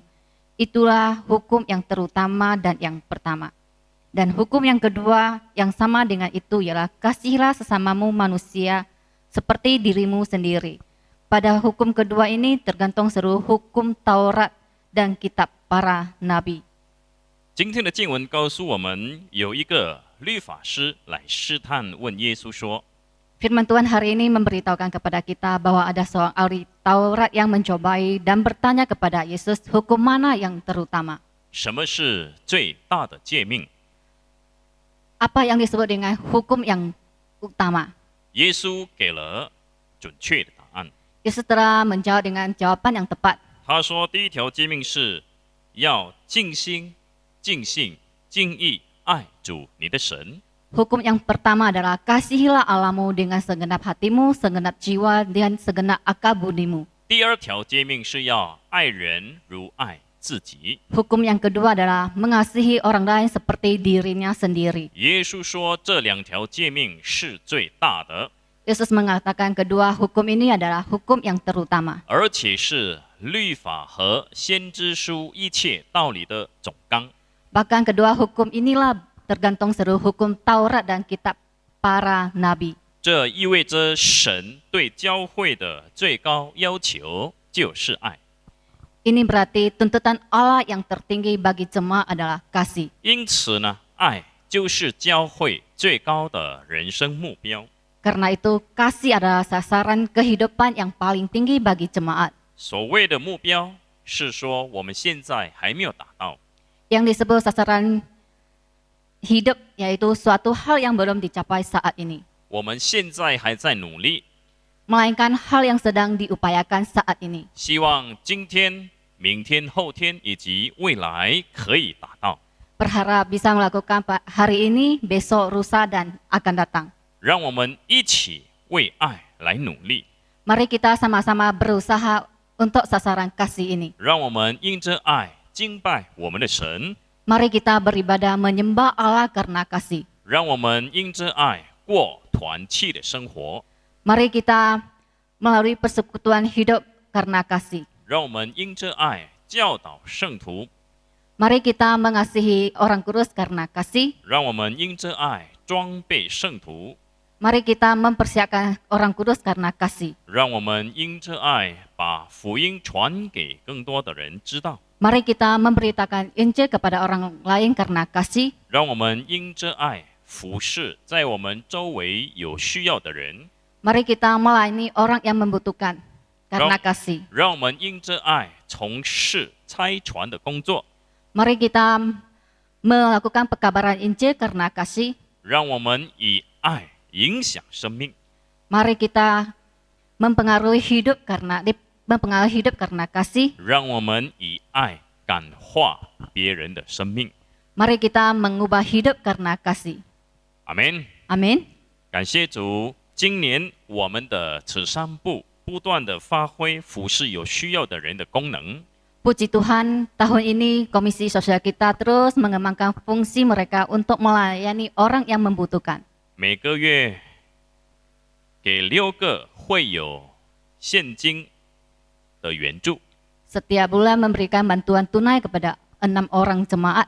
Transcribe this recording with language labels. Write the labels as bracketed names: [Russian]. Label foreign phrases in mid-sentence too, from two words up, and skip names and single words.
[Indonesian] Itulah hukum yang terutama dan yang pertama. Dan hukum yang kedua yang sama dengan itu ialah kasihilah sesamamu manusia seperti dirimu sendiri. Pada hukum kedua ini tergantung seluruh hukum Taurat dan kitab para nabi." [Chinese] 今天的经文告诉我们，有一个律法师来试探问耶稣说： [Indonesian] Firman Tuhan hari ini memberitahukan kepada kita bahwa ada seorang ahli Taurat yang mencobai dan bertanya kepada Yesus hukum mana yang terutama. [Chinese] 什么是最大的诫命？ [Indonesian] Apa yang disebut dengan hukum yang utama? [Chinese] 耶稣给了准确的答案。 [Indonesian] Yesus telah menjawab dengan jawaban yang tepat. [Chinese] 他说，第一条诫命是要尽心、尽性、尽意爱主你的神。 [Indonesian] Hukum yang pertama adalah kasihilah Allahmu dengan segenap hatimu, segenap jiwa, dan segenap akal budimu. [Chinese] 第二条诫命是要爱人如爱自己。 [Indonesian] Hukum yang kedua adalah mengasihi orang lain seperti dirinya sendiri. [Chinese] 耶稣说，这两条诫命是最大的， [Indonesian] Yesus mengatakan kedua hukum ini adalah hukum yang terutama. [Chinese] 而且是律法和先知书一切道理的总纲。 [Indonesian] Bahkan kedua hukum inilah tergantung seluruh hukum Taurat dan kitab para nabi. [Chinese] 这意味着神对教会的最高要求就是爱。 [Indonesian] Ini berarti tuntutan Allah yang tertinggi bagi jemaat adalah kasih. [Chinese] 因此呢，爱就是教会最高的人生目标。 [Indonesian] Karena itu kasih adalah sasaran kehidupan yang paling tinggi bagi jemaat. [Chinese] 所谓的目标是说我们现在还没有达到， [Indonesian] Yang disebut sasaran hidup, yaitu suatu hal yang belum dicapai saat ini, [Chinese] 我们现在还在努力， [Indonesian] melainkan hal yang sedang diupayakan saat ini. [Chinese] 希望今天、明天、后天以及未来可以达到。 [Indonesian] Berharap bisa melakukan hari ini, besok, lusa, dan akan datang. [Chinese] 让我们一起为爱来努力， [Indonesian] Mari kita sama-sama berusaha untuk sasaran kasih ini. [Chinese] 让我们因着爱敬拜我们的神， [Indonesian] Mari kita beribadah menyembah Allah karena kasih. [Chinese] 让我们因着爱过团契的生活， [Indonesian] Mari kita melalui persekutuan hidup karena kasih. [Chinese] 让我们因着爱教导圣徒， [Indonesian] Mari kita mengasihi orang kudus karena kasih. [Chinese] 让我们因着爱装备圣徒， [Indonesian] Mari kita mempersiapkan orang kudus karena kasih. [Chinese] 让我们因着爱把福音传给更多的人知道， [Indonesian] Mari kita memberitakan Injil kepada orang lain karena kasih. [Chinese] 让我们因着爱服侍在我们周围有需要的人， [Indonesian] Mari kita melayani orang yang membutuhkan karena kasih. [Chinese] 让我们因着爱从事差传的工作， [Indonesian] Mari kita melakukan pekabaran Injil karena kasih. [Chinese] 让我们以爱影响生命， [Indonesian] Mari kita mempengaruhi hidup karena kasih. [Chinese] 让我们以爱感化别人的生命。 [Indonesian] Mari kita mengubah hidup karena kasih. [Chinese] 阿门。 [Indonesian] Amin. [Chinese] 感谢主，今年我们的慈善部不断的发挥服侍有需要的人的功能， [Indonesian] Puji Tuhan, tahun ini Komisi Sosial kita terus mengembangkan fungsi mereka untuk melayani orang yang membutuhkan. [Chinese] 每个月给6个会有现金的援助， [Indonesian] Setiap bulan memberikan bantuan tunai kepada 6 orang jemaat.